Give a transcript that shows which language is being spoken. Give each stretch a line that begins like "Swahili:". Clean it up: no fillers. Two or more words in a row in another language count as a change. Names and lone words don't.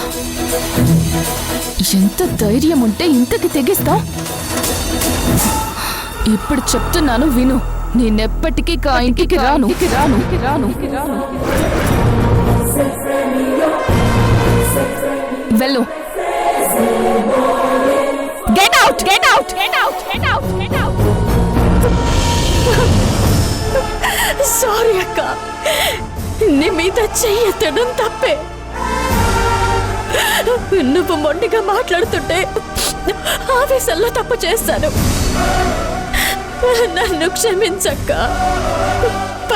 Telugu: ఎంత ధైర్యం ఉంటే ఇంతకి తెగిస్తా? ఇప్పుడు చెప్తున్నాను విను, నేనెప్పటికీ కా ఇంటికి రాను రాను రాను రాను. వెళ్ళు.
English: Get out! Get out! Get out! Get out! Get out!
Telugu: సారీ అక్క, నీ మీద చెయ్యెత్తడం తప్పే. నువ్వు మొండిగా మాట్లాడుతుంటే ఆవేశంలో తప్పు చేస్తాను. నన్ను క్షమించక్క.